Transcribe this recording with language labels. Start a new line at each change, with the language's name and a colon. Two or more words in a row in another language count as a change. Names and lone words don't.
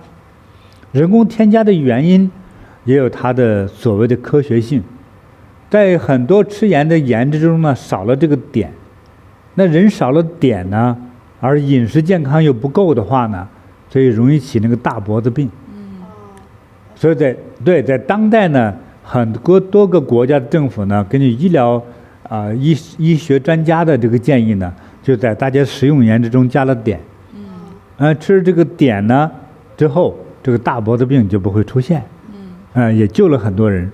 Chinese: 人工添加的原因也有它的所謂的科学性。在很多吃鹽的鹽之中呢，少了这個碘，那人少了碘呢，而飲食健康又不夠的話呢，所以容易起那個大脖子病。所以在當代呢，很多個國家的政府呢，根據醫療醫學專家的這個建議呢，就在大家食用鹽之中加了碘。吃這個碘呢之後，這個大脖子病就不會出現。也救了很多人。